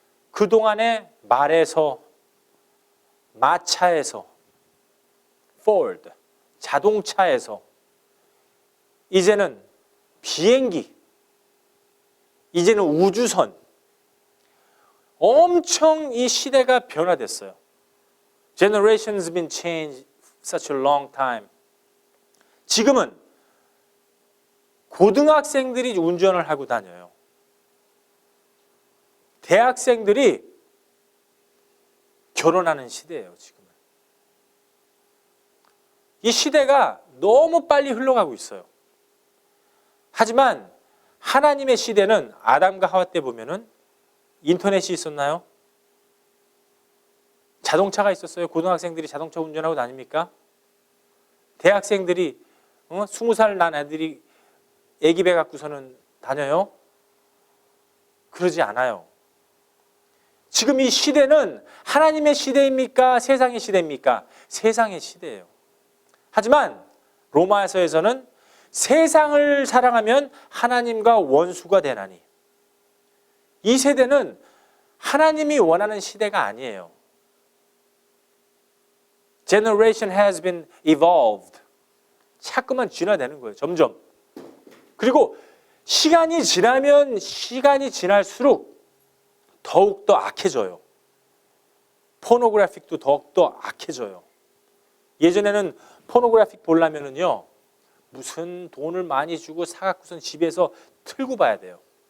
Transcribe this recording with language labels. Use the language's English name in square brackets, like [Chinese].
[Korean] 그동안에 말에서, 마차에서, Ford, 자동차에서, 이제는 비행기, 이제는 우주선, 엄청 이 시대가 변화됐어요. [English] Generations been changed such a long time. [Korean] 지금은 고등학생들이 운전을 하고 다녀요. 대학생들이 결혼하는 시대예요, 지금은. 이 시대가 너무 빨리 흘러가고 있어요. 하지만 하나님의 시대는 아담과 하와 때 보면은 인터넷이 있었나요? 자동차가 있었어요. 고등학생들이 자동차 운전하고 다닙니까? 대학생들이 20살 난 애들이 애기배 갖고서는 다녀요? 그러지 않아요. 지금 이 시대는 하나님의 시대입니까? 세상의 시대입니까? 세상의 시대예요. 하지만 로마서에서는 세상을 사랑하면 하나님과 원수가 되나니, 이 세대는 하나님이 원하는 시대가 아니에요. [English] Generation has been evolved. [Korean] 자꾸만 진화되는 거예요. 점점. 그리고 시간이 지날수록 더욱더 악해져요. 포노그래픽도 더욱더 악해져요. 예전에는 포노그래픽 보려면은요, 무슨 돈을 많이 주고 사갖고선 집에서 틀고 봐야 돼요.